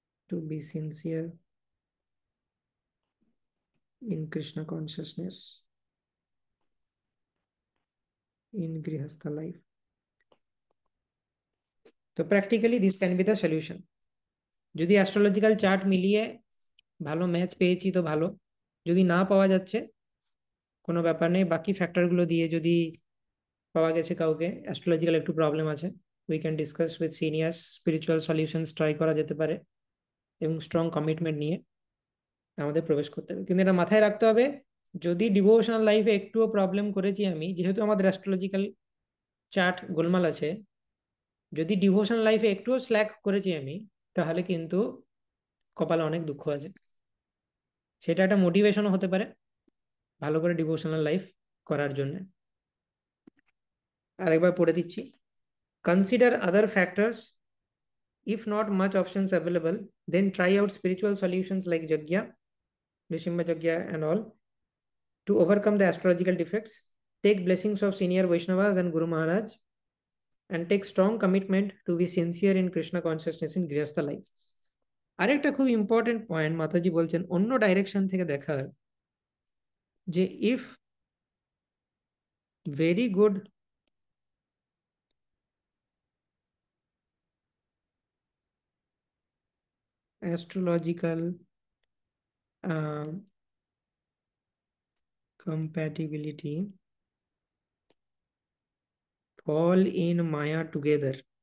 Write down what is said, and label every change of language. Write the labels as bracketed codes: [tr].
[en] to be sincere in Krishna consciousness in Grihastha life. So practically this can be the solution. [bn] যদি astrological chart মিলিয়ে ভালো match পেয়েছি তো ভালো, যদি না পাওয়া যাচ্ছে কোনো ব্যাপার নেই, বাকি ফ্যাক্টরগুলো দিয়ে যদি পাওয়া গেছে কাউকে অ্যাস্ট্রোলজিক্যাল একটু প্রবলেম আছে, [en] we can discuss with seniors, [bn] spiritual solutions try করা যেতে পারে এবং স্ট্রং কমিটমেন্ট নিয়ে আমাদের প্রবেশ করতে হবে। কিন্তু এটা মাথায় রাখতে হবে, যদি ডিভোশনাল লাইফে একটুও প্রবলেম করেছি আমি, যেহেতু আমাদের অ্যাস্ট্রোলজিক্যাল চার্ট গোলমাল আছে, যদি ডিভোশনাল লাইফে একটুও স্ল্যাক করেছি আমি, তাহলে কিন্তু কপালে অনেক দুঃখ আছে। সেটা একটা মোটিভেশনও হতে পারে ভালো করে ডিভোশনাল লাইফ করার জন্য। আরেকবার পড়ে দিচ্ছি, [en] Consider other factors, if not much options available, then try out spiritual solutions like Jagya, Nrsimha Jagya and all to overcome the astrological defects. Take blessings of senior Vaishnavas and Guru Maharaj and take strong commitment to be sincere in Krishna consciousness in Grihastha life. [bn] আরেকটা খুব important point মাতাজি বলছেন অন্য direction থেকে দেখার, যে [en] If very good astrological compatibility fall in Maya together.